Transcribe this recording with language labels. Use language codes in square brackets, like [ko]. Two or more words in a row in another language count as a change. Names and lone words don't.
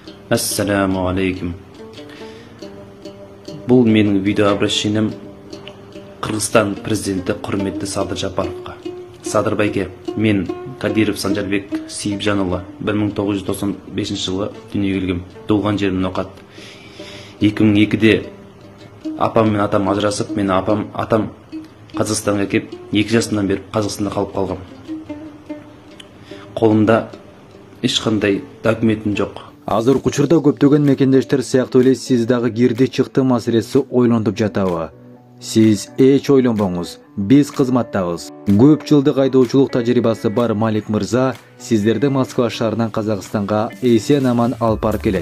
[kk] Ассаламу алейкум. Бұл менің [ru] видео обращением [kk] Қырғызстан президенті құрметті Садыр Жапаровқа. Садыр байке, мен Кадиров Санжарбек Сейіпжанұлы 1995 жылы дүниеге келгем. Туылған жерім Ноқат. 2002-де апам мен атам ажырасып, мен атам Қазақстанға келіп, 2 жасымнан бері Қазақстанда қалып қалғам. Қолымда ешқандай документім жоқ. [ky] Азыр учурда көптөгөн мекендештер сыяктуу эле сиз дагы кирди чыкты маселеси ойлонуп жатабы? Сиз эч ойлонбоңуз, биз кызматтабыз. Көп жылдык айдоочулук тажрыйбасы бар Малик мырза сиздерди Москва шаарынан Казакстанга эсен-аман алып барып келет.